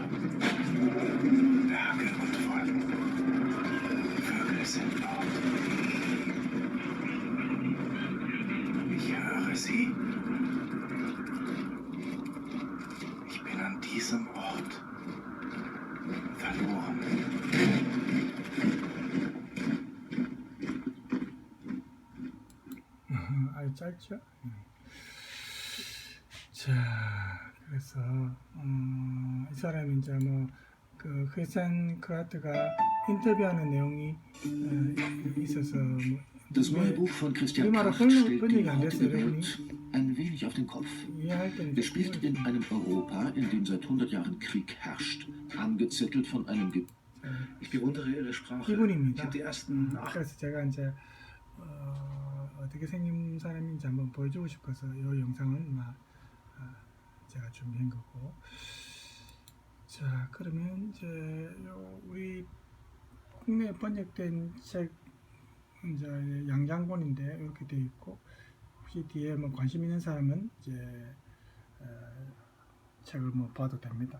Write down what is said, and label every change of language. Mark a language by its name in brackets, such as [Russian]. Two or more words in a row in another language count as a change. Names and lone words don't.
[German] Berge und Wolken. Vögel sind dort. Ich höre sie. Ich bin an diesem Ort verloren. [Korean] 아주 짧죠? 자, 그래서 이 사람이 이제 그 크리스찬 크라트가 인터뷰하는 내용이 있어서 [German] Das neue Buch von Christian [Korean] 우리말로 [German] Kracht stellt [Korean] 번역이 [German] die [Korean] 안 됐어요, [German] heutige [Korean] 여러분이. [German] Welt ein wenig auf den Kopf. [Korean] 이해할 때는 [German] Es spielt in einem Europa, in dem seit 100 Jahren Krieg herrscht, angezettelt von einem Ich bewundere Ihre Sprache. Ich [Korean] 기분입니다. [German] habe die ersten [Korean] 그래서 제가 이제 어떻게 생긴 사람인지 한번 보여주고 싶어서 이 영상은 제가 준비한 거고. 자, 그러면 이제 우리 국내에 번역된 책 이제 양장본인데 이렇게 되어 있고, 혹시 뒤에 관심 있는 사람은 이제 책을 봐도 됩니다.